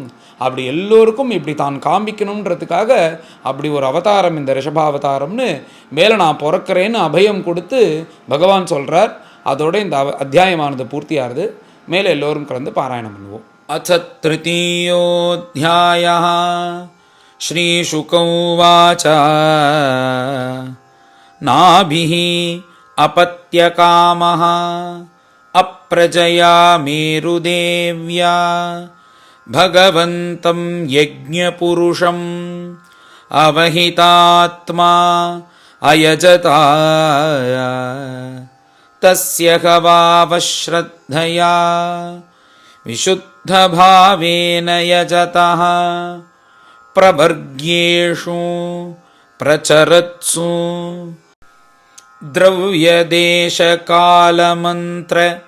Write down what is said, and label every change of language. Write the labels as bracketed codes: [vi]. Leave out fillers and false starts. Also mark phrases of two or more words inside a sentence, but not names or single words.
[ta] அப்படி எல்லோருக்கும் இப்படி தான் காண்பிக்கணுன்றதுக்காக அப்படி ஒரு அவதாரம் இந்த ரிஷபாவதாரம்னு மேலே நான் பிறக்கிறேன்னு அபயம் கொடுத்து பகவான் சொல்கிறார். அதோட இந்த அத்தியாயமானது பூர்த்தியாகுது. மேலே எல்லோரும் கலந்து பாராயணம் பண்ணுவோம். [sa] अथ तृतीयोऽध्यायः श्रीशुक उवाच नाभिः अपत्यकामः अप्रजया मेरुदेव्या भगवन्तं यज्ञपुरुषम् अवहितात्मा अयजता तस्य हवावश्रद्धया विशुद्धभावेन यजतः प्रवर्ग्येषु प्रचरत्सु द्रव्यदेशकालमन्त्र